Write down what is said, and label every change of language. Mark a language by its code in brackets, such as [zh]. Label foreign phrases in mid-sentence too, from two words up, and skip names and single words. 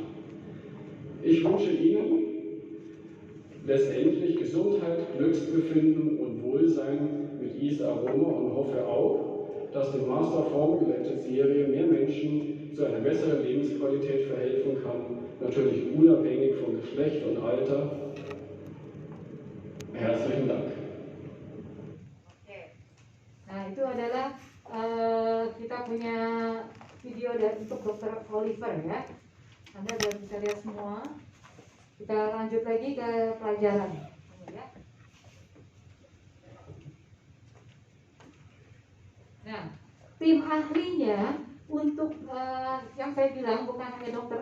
[de] Ich wünsche Ihnen letztendlich Gesundheit, Glücksbefinden und Wohlsein mit Is Aroma und hoffe auch, dass die Master Formulated Serie mehr Menschen zu einer besseren Lebensqualität verhelfen kann, natürlich unabhängig von Geschlecht und Alter. Herzlichen Dank. [id] Nah, itu adalah kita punya video untuk Dr. Oliver ya. Anda sudah bisa lihat semua. Kita lanjut lagi ke pelajaran ya. Nah, tim ahlinya untuk yang saya bilang bukan hanya Dr.